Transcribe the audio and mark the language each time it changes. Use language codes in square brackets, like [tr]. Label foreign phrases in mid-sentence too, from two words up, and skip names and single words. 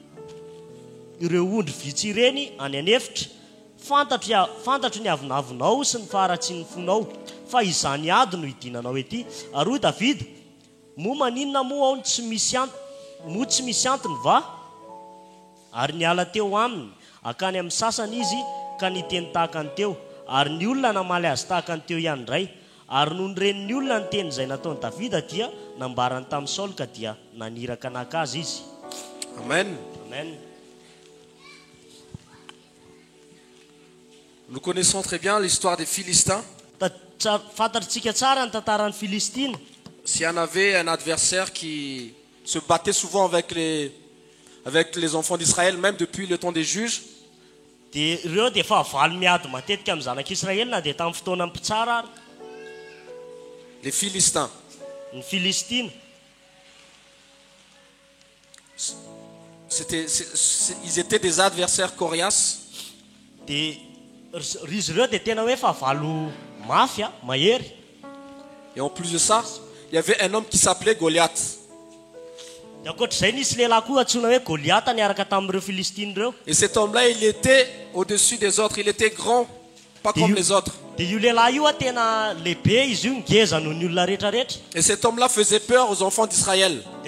[mg] vitsy ireny any anefitra fantatro ny avinavonao sy ny faharatsy ny fonao fa izany ady no hidinanao ety ary hoy Davida moa maninona moa ao tsy misy antony va ary niala teo aminy akany amin'ny sasany izy ka niteny tahaka ny teo ary ny olona namaly azy tahaka ny teo ihany indray ary noho ny renin'ny olona ny teny izay nataony Davida dia nambarany tamin'ny Saoly ka dia naniraka naka azy izy. Amen. Amen. [fr] Nous connaissons très bien l'histoire des Philistins. [mg] Fantatritsika tsara ny tantaran'ny Filistina. [fr] S'il y en avait un adversaire qui se battait souvent avec les enfants d'Israël, même depuis le temps des juges, [mg] dia ireo dia efa avaly miady matetika amin'ny zanak'Israely na dia tamin'ny fotoana mpitsara ary. [fr] les Philistins. [mg] Ny Filistina. [fr] Ils étaient des adversaires coriaces. [mg] Dia izy ireo dia tena hoe fa avalo mafy mahery. [fr] Et en plus de ça, il y avait un homme qui s'appelait Goliath. Et cet homme-là, il était au-dessus des autres. Il était grand, pas comme les autres. Et cet homme-là faisait peur aux enfants d'Israël.